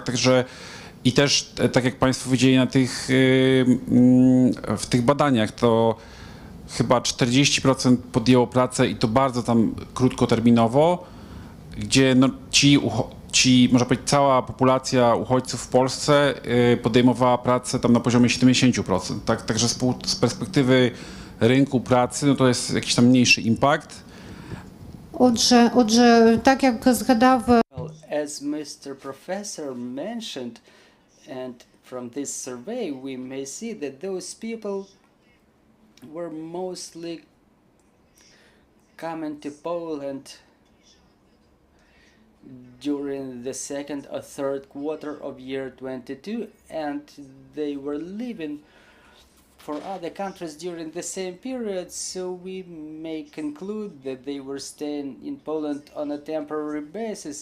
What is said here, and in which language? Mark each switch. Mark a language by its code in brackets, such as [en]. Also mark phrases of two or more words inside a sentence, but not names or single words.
[pl] Także i też, tak jak Państwo widzieli w tych badaniach, to chyba 40% podjęło pracę i to bardzo tam krótkoterminowo, gdzie no, ci, można powiedzieć, cała populacja uchodźców w Polsce podejmowała pracę tam na poziomie 70%. Tak? Także z perspektywy rynku pracy, no to jest jakiś tam mniejszy impact. [uk] Отже, так як згадав [en] Well, as Mr. Professor mentioned, and from this survey we may see that those people were mostly coming to Poland during the second or third quarter of year 22, and they were leaving for other countries during the same period, so we may conclude that they were staying in Poland on a temporary basis.